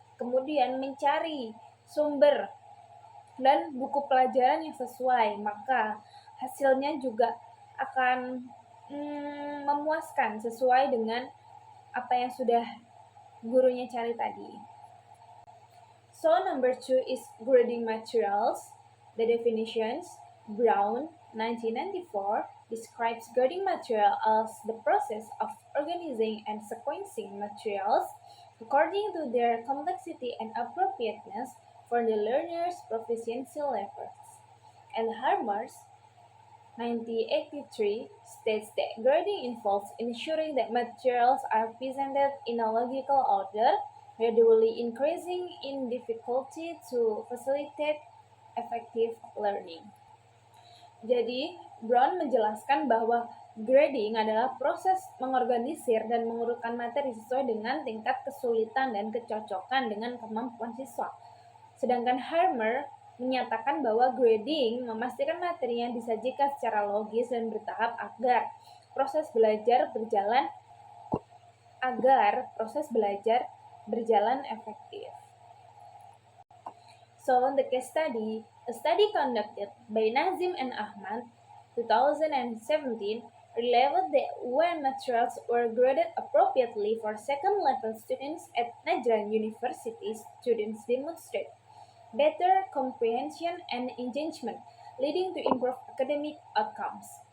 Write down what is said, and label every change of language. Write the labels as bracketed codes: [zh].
[id] Kemudian mencari sumber dan buku pelajaran yang sesuai, maka hasilnya juga akan memuaskan sesuai dengan apa yang sudah gurunya cari tadi. [en] So, number 2 is grading materials. The definitions. Brown, 1994, describes grading material as the process of organizing and sequencing materials according to their complexity and appropriateness for the learner's proficiency levels. And Harmers, 1983, states that grading involves ensuring that materials are presented in a logical order, gradually increasing in difficulty to facilitate effective learning. [id] Jadi, Brown menjelaskan bahwa grading adalah proses mengorganisir dan mengurutkan materi sesuai dengan tingkat kesulitan dan kecocokan dengan kemampuan siswa. Sedangkan Harmer menyatakan bahwa grading memastikan materi yang disajikan secara logis dan bertahap proses belajar berjalan agar proses belajar berjalan efektif. [en] So, in the case study, a study conducted by Nazim and Ahmad 2017 revealed that when materials were graded appropriately for second-level students at Najran University, students demonstrate better comprehension and engagement, leading to improved academic outcomes.